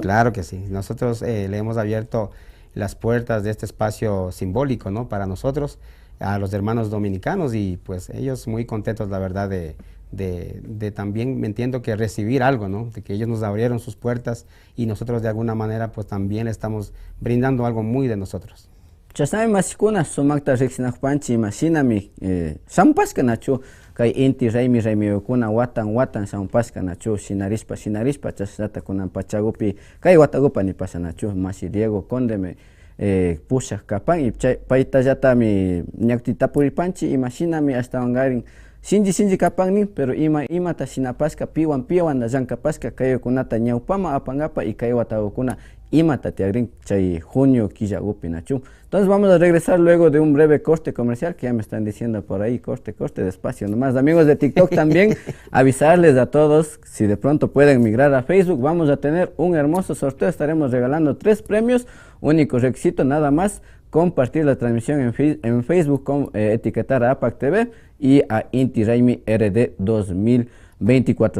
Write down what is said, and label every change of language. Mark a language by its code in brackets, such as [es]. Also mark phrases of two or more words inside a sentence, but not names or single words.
[es] Claro que sí, nosotros le hemos abierto las puertas de este espacio simbólico, ¿no? Para nosotros, a los hermanos dominicanos y pues ellos muy contentos, la verdad, de también, me entiendo que recibir algo, ¿no? De que ellos nos abrieron sus puertas y nosotros de alguna manera pues también le estamos brindando algo muy de nosotros. [qu] Chasami masikuna sumakta riqsinakpanchi imashinami shampashka nachu kay Inti Raymi kuna watan shampashka nachu shinarishpa chashnata kunan pachagupi kay watagupani pasanachu masi Diego Condeme pushak kapan y paytallatami ñakti tapuripanchi imashinami ashtawangarin Shinji kapanni, pero imata shinapashka piwan llankapashka kayukunata ñawpama apangapa y kay watagukuna imata tiagrin chay junio killagupi nachu. [es] Entonces vamos a regresar luego de un breve corte comercial que ya me están diciendo por ahí, corte despacio nomás. Amigos de TikTok también, avisarles a todos, si de pronto pueden migrar a Facebook, vamos a tener un hermoso sorteo, estaremos regalando 3 premios, único requisito nada más, compartir la transmisión en Facebook, etiquetar a APAC TV y a Inti Raymi RD 2024.